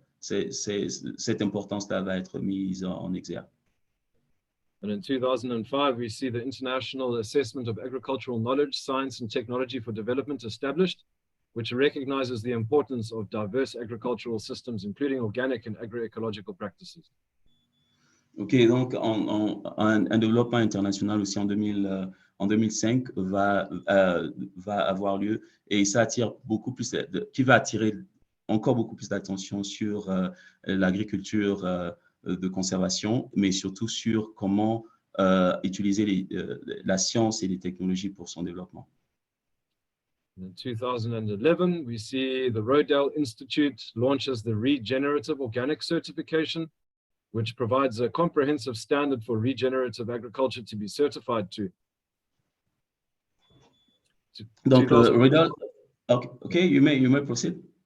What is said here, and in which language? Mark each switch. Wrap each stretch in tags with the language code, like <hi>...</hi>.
<fr>Cette importance-là va être mise en exergue.</fr> <en>And in 2005, we see the International Assessment of Agricultural Knowledge, Science and Technology for Development established, which recognizes the importance of diverse agricultural systems, including organic and agroecological practices.</en> <fr>OK, donc un développement international aussi en 2005 va avoir lieu et ça attire beaucoup plus, qui va attirer encore beaucoup plus d'attention sur l'agriculture de conservation, mais surtout sur comment utiliser la science et les technologies pour son développement.</fr> <en>In 2011, we see the Rodale Institute launches the Regenerative Organic Certification, which provides a comprehensive standard for regenerative agriculture to be certified to. Donc, Rodale, okay, you may proceed.</en>